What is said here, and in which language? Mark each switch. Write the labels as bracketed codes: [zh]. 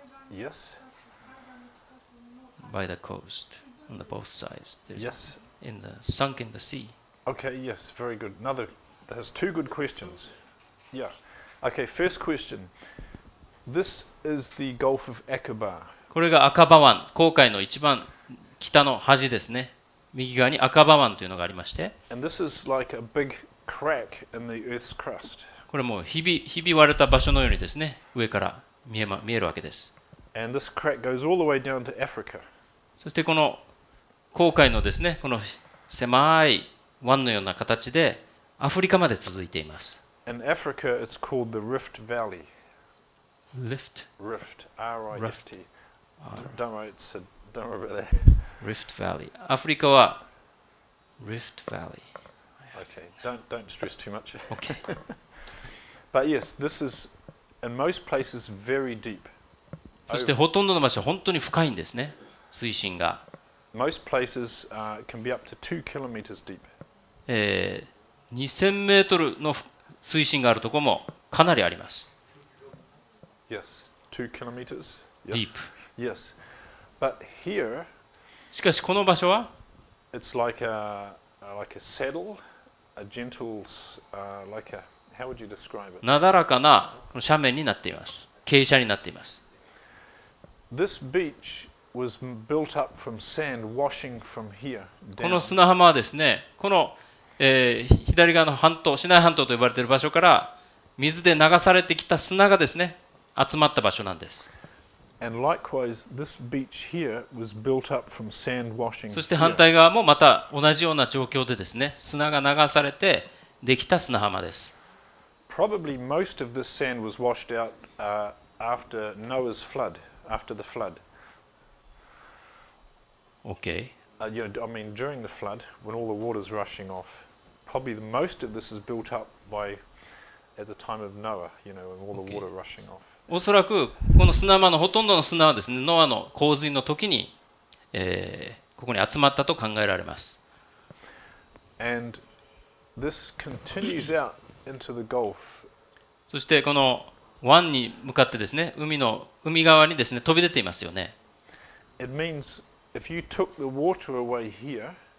[en] Yes. by the coast on the both sides. There's Yes. Sunk in the sea. Okay, yes, very good. There's two good questions. Yeah. Okay, first question. This is the Gulf of Aqaba. [ja] これが赤羽湾、紅海の一番北の端ですね。右側に赤羽湾というのがありまして、 [en] And this is like a big crack in the Earth's crust. [ja] これもひび割れた場所のようにですね、上から見えるわけです。 [en] And this crack goes all the way down to Africa. [ja] そしてこの紅海のですね、この狭い湾のような形でアフリカまで続いています。 [en] In Africa, it's called the Rift Valley. Rift, R-I-F-T. Don't worry about that. Rift Valley. [ja] アフリカは Rift Valley. [en] Okay, don't stress too much. Okay. But yes, this is in most places very deep. [ja] そしてほとんどの場所は本当に深いんですね、水深が。 [en] Most places can be up to 2 kilometers deep. [ja] 2000メートルの水深があるところもかなりあります。 [en] Yes, 2 kilometers. Deep. Yes, but here [ja] しかしこの場所は [en] it's like a saddle, a gentle, like a, how would you describe it? [ja] なだらかな斜面になっています。傾斜になっています。 [en] This beach was built up from sand washing from here [ja] この [en] down. [ja] 砂浜はですね、この、左側の半島、シナイ半島と呼ばれている場所から水で流されてきた砂がですね、集まった場所なんです。 [en] And likewise, this beach here was built up from sand washing. [ja] そして反対側もまた同じような状況でですね、砂が流されてできた砂浜です。 [en] Probably most of this sand was washed out after Noah's flood, after the flood. OK。 I mean, during the flood, when all the water's rushing off, probably most of this is built up by at the time of Noah, when all the water rushing off. [ja] おそらくこの砂浜のほとんどの砂はですね、ノアの洪水の時に、ここに集まったと考えられます。 [en] And this continues out into the Gulf. [ja] そしてこの湾に向かってですね、海側にですね、飛び出ていますよね。 [en] It means if you took the water away here,